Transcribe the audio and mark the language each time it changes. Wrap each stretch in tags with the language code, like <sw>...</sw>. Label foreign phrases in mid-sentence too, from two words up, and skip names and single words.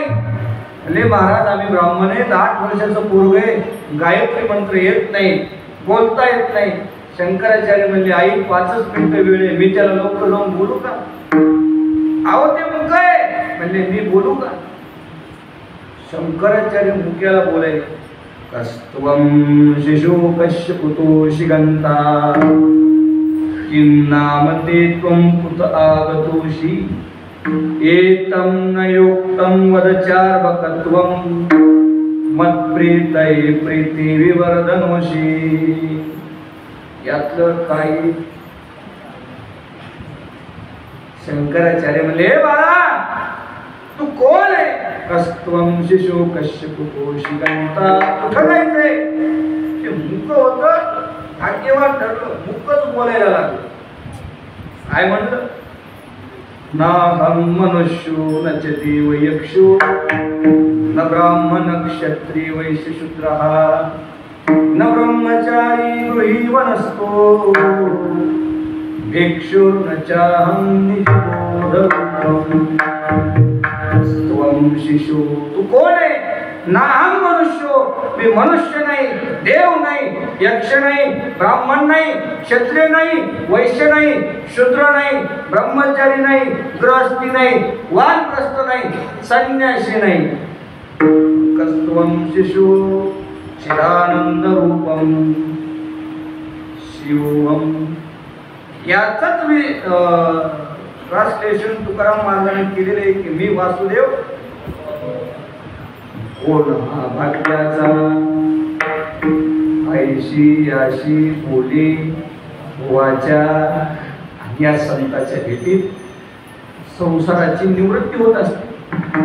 <mr>अरे महाराज आम्ही ब्राह्मण आहेत, 8 वर्षाचं पोरग आहे, गायत्री मंत्र येत नाही, बोलता येत नाही. शंकराचार्य म्हणले आई 5च मिनिटं वेळ आहे, मी त्याला लवकर जाऊन बोलू का. आहो ते मुक आहे म्हणले, मी बोलू का. शंकराचार्य मुक्याला बोलायला.</mr> <sa>कस्त्वं शिशु कश्यपुतो शिगंता किं नाम ते त्वं कुत आगतोषि एतं न योक्तं वद चार्वकत्वं मत्प्रीतये प्रीती विवर्धनोषि.</sa> <mr>यातलं काही शंकराचार्य म्हणले, बाळा तू कोण आहे.</mr> <sa>कस्त्वं शिशु कश्यपुतो शिगंता.</sa> <mr>कुठं जायचंय. ते मुक होतं, भाग्यवान ठरलं, मुकच बोलायला लागलं. काय म्हणलं.</mr> <sa>नाहं मनुष्यो न च देव यक्षो न ब्राह्मण क्षत्रिय वैश्य शूद्रः न ब्रह्मचारी गृही वनस्थो भिक्षुर्न चाहं निजबोधरूपम्. त्वं शिशु.</sa> <mr>तू कोण आहे.</mr> <sa>नाहं मनुष्यो.</sa> <mr>मी मनुष्य नाही, देव नाही, यक्ष नाही, ब्राह्मण नाही, क्षत्रिय नाही, वैश्य नाही, शूद्र नाही, ब्रह्मचारी नाही, गृहस्थी नाही, वानप्रस्थ नाही, संन्यासी नाही.</mr> <sa>कस्त्वं शिशु चिदानंद रूपम शिवम.</sa> <mr>याचंच मी ट्रान्सलेशन तुकाराम महाराजांनी केलेले आहे की मी वासुदेव. कोण हा भाग्याचा. आईशी याशी बोली बुवाच्या या संताच्या भेटीत संसाराची निवृत्ती होत असते।</mr>